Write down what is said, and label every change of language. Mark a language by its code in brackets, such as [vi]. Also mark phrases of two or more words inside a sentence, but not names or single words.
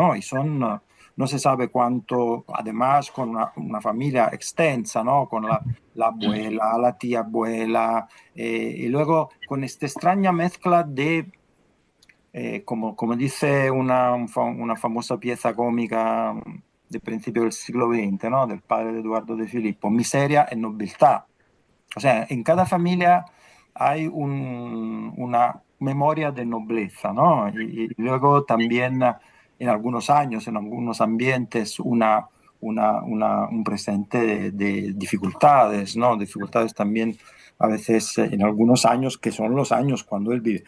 [es] Y son, no se sabe cuánto, además con una familia extensa, ¿no? Con la abuela, la tía abuela, y luego con esta extraña mezcla de, como dice una famosa pieza cómica del principio del siglo XX, ¿no? Del padre de Eduardo de Filippo, miseria e nobiltà. O sea, en cada familia hay una memoria de nobleza, ¿no? Y luego también en algunos años, en algunos ambientes, un presente de dificultades, ¿no? Dificultades también a veces en algunos años, que son los años cuando él vive.